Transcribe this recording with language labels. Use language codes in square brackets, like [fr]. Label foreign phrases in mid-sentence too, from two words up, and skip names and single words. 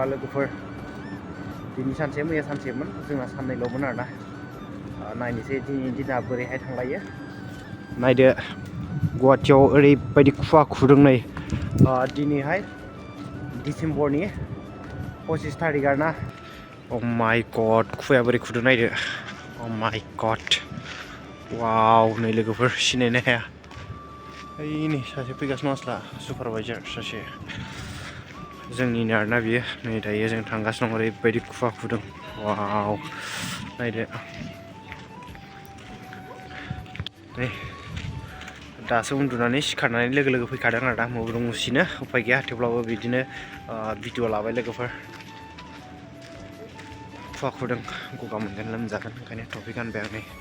[brx] लोगोफोर दिनै सानसे मैया सानसेमोन जोंना साननैल'मोन आरोना नायनोसै दिनैनि दिना बोरैहाय थांलायो नायदो गुवाहाटीयाव ओरैबायदि खुवा खुदों नै दिनैहाय डिसेम्बरनि 25 थारिख आरोना [en] oh my god [brx] खुवाया बोरै खुदों नायदो [en] oh my god [brx] वाव नै लोगोफोर सिनायनो हाया ओइ नै सासे फैगासिनो आसला सुपारभाइजार सासे जोंनिनो आरोना बियो नै दायो जों थांगासिनो दं ओरैबायदि खुवा खुदों वाव नायदो नै दासो उन्दुनानै सिखारनानै लोगो लोगो फैखादों आरोना मुब्रुं मुसिनो उफाय गैया थेवब्लाबो बिदिनो भिडिअ लाबाय लोगोफोर खुवा खुदों गगा मोनगोन लोमजागोन ओंखायनो टपि गानबाय आं नै